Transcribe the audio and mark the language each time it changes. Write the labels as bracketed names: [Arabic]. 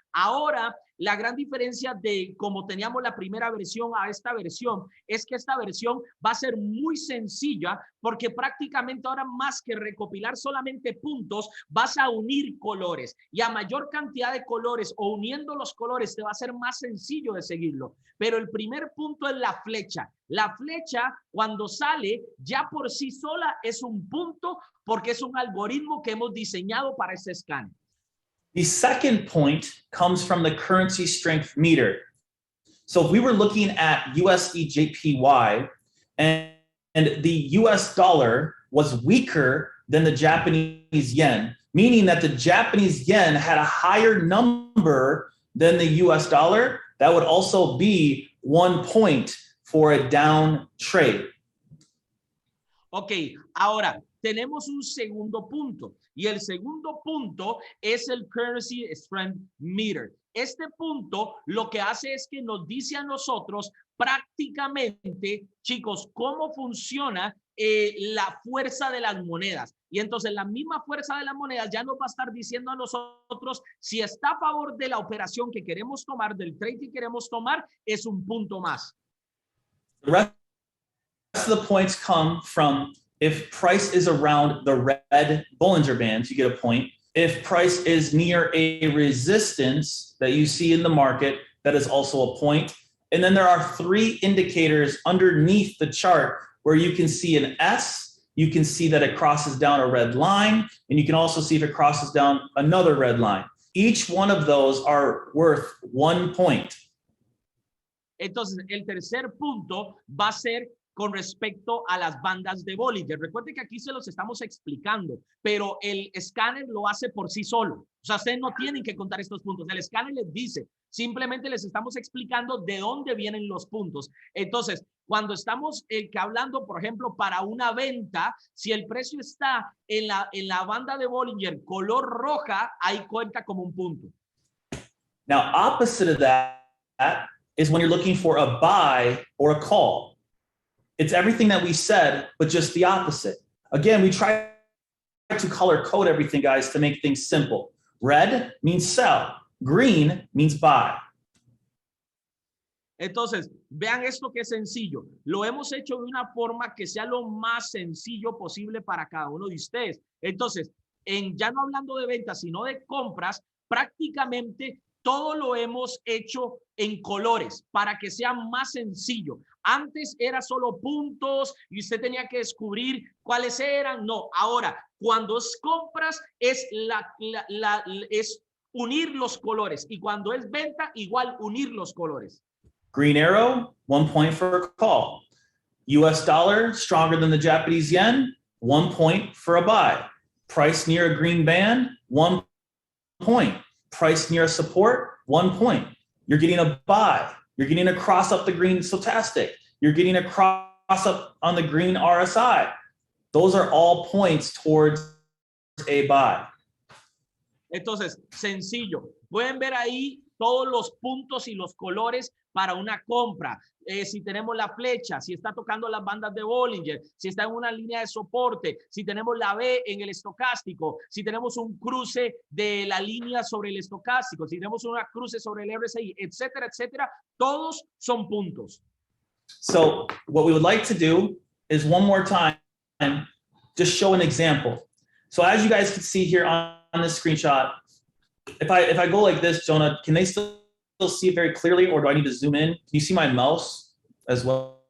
[Spanish] Ahora, la gran diferencia de cómo teníamos la primera versión a esta versión es que esta versión va a ser muy sencilla porque prácticamente ahora más que recopilar solamente puntos, vas a unir colores y a mayor cantidad de colores o uniendo los colores te va a ser más sencillo de seguirlo. Pero el primer punto es la flecha. La flecha cuando sale ya por sí sola es un punto porque es un algoritmo que hemos diseñado para ese escáner. [English] The second point comes from the currency strength meter. So if we were looking at USDJPY and the US dollar was weaker than the Japanese yen, meaning that the Japanese yen had a higher number than the US dollar, that would also be 1 point for a down trade. [Spanish] Ok, ahora tenemos un segundo punto y el segundo punto es el Currency Strength Meter. Este punto lo que hace es que nos dice a nosotros prácticamente, chicos, cómo funciona la fuerza de las monedas. Y entonces la misma fuerza de las monedas ya nos va a estar diciendo a nosotros si está a favor de la operación que queremos tomar, del trade que queremos tomar, es un punto más. [English] The rest of the points come from if price is around the red Bollinger Bands, you get a point. If price is near a resistance that you see in the market, that is also a point. And then there are 3 indicators underneath the chart where you can see an S, you can see that it crosses down a red line, and you can also see if it crosses down another red line. Each one of those are worth 1 point. [Spanish] Entonces, el tercer punto va a ser con respecto a las bandas de Bollinger. Recuerden que aquí se los estamos explicando, pero el escáner lo hace por sí solo. O sea, ustedes no tienen que contar estos puntos. El escáner les dice, simplemente les estamos explicando de dónde vienen los puntos. Entonces, cuando estamos hablando, por ejemplo, para una venta, si el precio está en la banda de Bollinger color roja, ahí cuenta como un punto. [English] Now, opposite of that is when you're looking for a buy or a call. It's everything that we said, but just the opposite. Again, we try to color code everything, guys, to make things simple. Red means sell. Green means buy. [Spanish] Entonces, vean esto que es sencillo. Lo hemos hecho de una forma que sea lo más sencillo posible para cada uno de ustedes. Entonces, ya no hablando de ventas, sino de compras, prácticamente todo lo hemos hecho en colores para que sea más sencillo. Antes era solo puntos y usted tenía que descubrir cuáles eran. No, ahora cuando es compras es es unir los colores y cuando es venta igual unir los colores. [English] Green arrow, 1 point for a call. US dollar stronger than the Japanese yen, 1 point for a buy. Price near a green band, 1 point. Price near a support, 1 point. You're getting a buy. You're getting a cross up the green stochastic. You're getting a cross up on the green RSI. Those are all points towards a buy. [Spanish] Entonces, sencillo. Pueden ver ahí todos los puntos y los colores para una compra. Si tenemos la flecha, si está tocando las bandas de Bollinger, si está en una línea de soporte, si tenemos la B en el estocástico, si tenemos un cruce de la línea sobre el estocástico, si tenemos una cruce sobre el RSI, etcétera, etcétera, todos son puntos. [English] So what we would like to do is one more time, just show an example. So as you guys can see here on this screenshot, if I go like this, Jonah, can they still see it very clearly, or do I need to zoom in? Can you see my mouse as well?